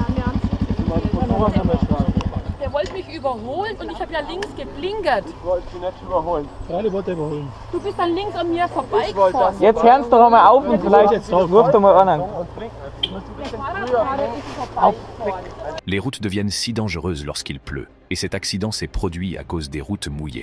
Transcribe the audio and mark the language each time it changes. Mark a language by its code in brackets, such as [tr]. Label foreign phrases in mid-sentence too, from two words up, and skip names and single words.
[de] Der wollte mich überholen und ich habe ja links geblinkert. Ich wollte sie nicht überholen. Gerade wollte er überholen. Du bist dann links an mir vorbeigefahren. Jetzt hören Sie doch einmal auf und vielleicht ruft er mal an. Der Fahrradfahrer ist vorbeigefahren. [fr] Les routes deviennent si dangereuses lorsqu'il pleut, et cet accident s'est produit à cause des routes mouillées.